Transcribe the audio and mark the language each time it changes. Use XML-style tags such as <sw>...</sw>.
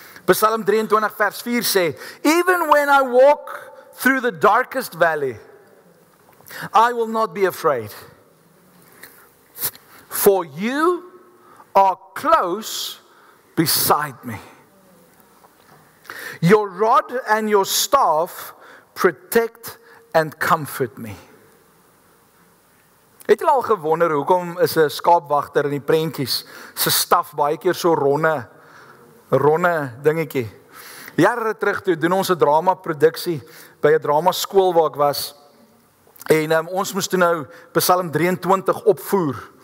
<en>Psalm 23</en> <af>vers 4 sê,</af> <en>Even when I walk through the darkest valley, I will not be afraid. For you are close beside me. Your rod and your staff protect and comfort me.</en> <af>Het jy al gewonder hoekom is 'n skaapwagter in die prentjies se staf baie keer so ronde dingetjie? Jare terug toe doen ons 'n drama produksie by 'n drama skool waar ek was. En ons moes toe nou Psalm 23 opvoer.</af>